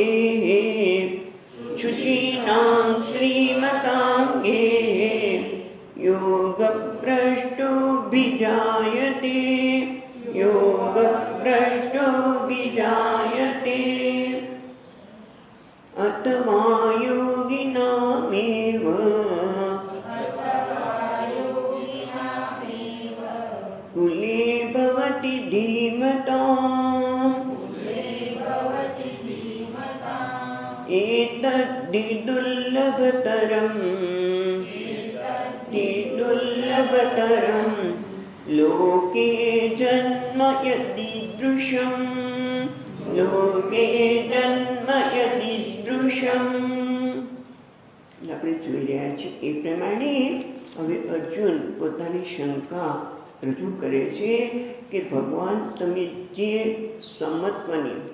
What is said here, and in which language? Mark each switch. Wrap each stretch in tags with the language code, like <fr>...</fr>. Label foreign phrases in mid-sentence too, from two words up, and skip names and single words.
<sa>गेहे योगभ्रष्टोऽभिजायते अथवा योगिनामेव कुले भवति धीमताम् एतद्धि दुर्लभतरं लोके जन्म यदीदृशम्</sa> <gu>આપણે જોઈ રહ્યા છીએ એ પ્રમાણે હવે અર્જુન પોતાની શંકા રજૂ કરે છે કે ભગવાન તમે જે સમત્વની</gu>